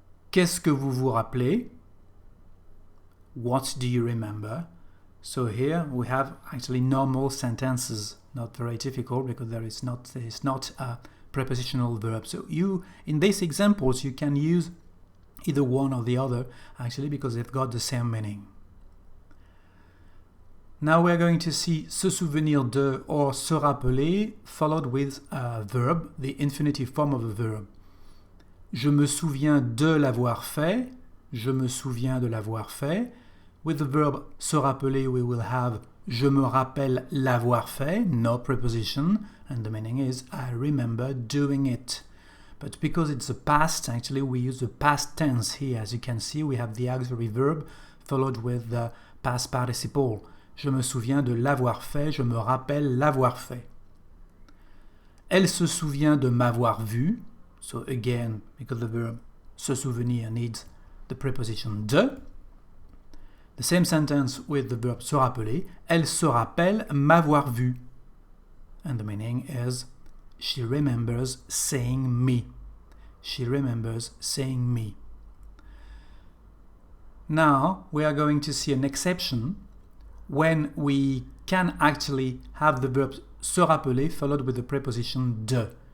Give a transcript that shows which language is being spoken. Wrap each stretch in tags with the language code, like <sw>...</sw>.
<fr>Qu'est-ce que vous vous rappelez?</fr> <en>What do you remember? So here we have actually normal sentences, not very difficult because there is not a prepositional verb. So in these examples you can use either one or the other actually because they've got the same meaning. Now we're going to see se souvenir de or se rappeler followed with a verb, the infinitive form of a verb.</en> <fr>Je me souviens de l'avoir fait. Je me souviens de l'avoir fait.</fr> <en>With the verb se rappeler, we will have</en> <fr>je me rappelle l'avoir fait,</fr> <en>no preposition, and the meaning is I remember doing it. But because it's a past, actually we use the past tense here. As you can see, we have the auxiliary verb followed with the past participle.</en> <fr>Je me souviens de l'avoir fait, je me rappelle l'avoir fait. Elle se souvient de m'avoir vu.</fr> <en>So again, because the verb se souvenir needs the preposition de. The same sentence with the verb se rappeler.</en> <fr>Elle se rappelle m'avoir vu.</fr> <en>And the meaning is she remembers seeing me. She remembers seeing me. Now we are going to see an exception when we can actually have the verb se rappeler followed with the preposition de.</en>